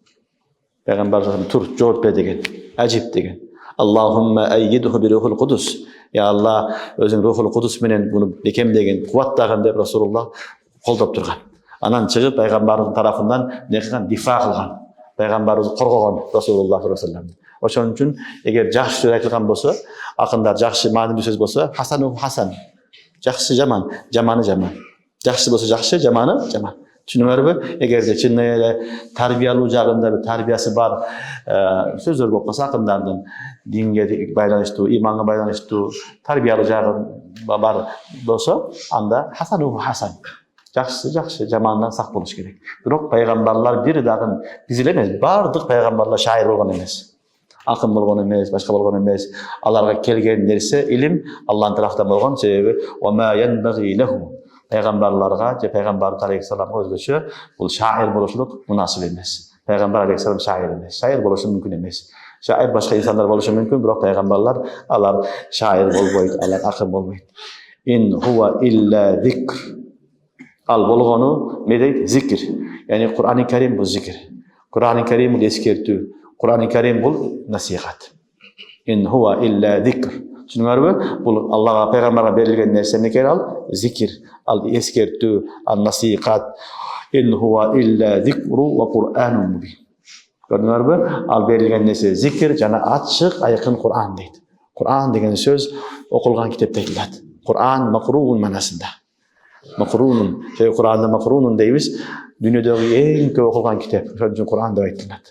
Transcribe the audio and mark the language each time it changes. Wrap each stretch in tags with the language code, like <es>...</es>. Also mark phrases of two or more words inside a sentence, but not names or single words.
<ky>Пайгамбар тур, жооп бер деген. Ажип деген.</ky> <ar>اللهم أيده بروح القدس.</ar> <ky>Я Алла, өзүң</ky> <ar>روح القدس</ar> <ky>менен буну бекемдеген, кубаттаган деп Расулуллах колдоп турган. Анан чыгып пайгамбардын тарафынан не кылган? Дифа кылган. Пайгамбарыбызды коргогон Расулуллах</ky> <ar>صلى الله عليه وسلم.</ar> <ky>Ошон үчүн эгер жакшы сөз айтылган болсо, акындар жакшы маанилүү сөз болсо,</ky> <ar>حسنه حسن.</ar> <ky>Жакшы жаман, жаманы жаман. Жакшы болсо жакшы, жаманы жаман. Түшүнүңөрбү? Эгерде чын эле тарбиялуу жагында тарбиясы бар сөздөр болуп калса, акындардын динге байланыштуу, иманга байланыштуу тарбиялуу жагы бар болсо, анда</ky> <ar>حسنه حسن.</ar> <ky>Жакшы, жакшы, жамандан сак болуш керек. Бирок пайгамбарлар бир дагы биз эле эмес, бардык пайгамбарлар шаир болгон эмес. Акын болгон эмес, башка болгон эмес. Аларга келген нерсе илим Аллахтын тарафынан болгон.</ky> <ar>Себеби وما ينبغي له.</ar> <ky>Пайгамбарларга же пайгамбар алейхиссаламга өзгөчө бул шаир болушлук мунасип эмес. Пайгамбар алейхиссалам шаир эмес. Шаир болушу мүмкүн эмес. Шаир башка инсандар болушу мүмкүн, бирок пайгамбарлар алар шаир болбойт, алар акын болбойт.</ky> <ar>إن هو إلا ذكر.</ar> <ky>Ал болгону не дейт? Зикир. Яни Кур'ан-ы Карим бул зикир. Кур'ан-ы Карим бул эскертүү. Кур'ан-ы Карим бул насихат.</ky> <ar>إن هو إلا ذكر. Түшүнүңөрбү?</ar> <ky>Бул Аллага, пайгамбарга берилген нерсе эмне экен? Ал зикир, ал эскертүү, ал насихат.</ky> <ar>إن هو إلا ذكر وقرآن مبين.</ar> <ky>Көрдүңөрбү? Ал берилген нерсе зикир жана ачык, айкын Кур'ан дейт. Кур'ан деген сөз окулган китеп деп айтылат.</ky> <ar>قرآن مقروء</ar> <ky>манасында. Макрунун, Кур'анда макрунун дейбиз. Дүйнөдөгү эң көп окулган китеп. Ошон үчүн Кур'ан деп айтылат.</ky>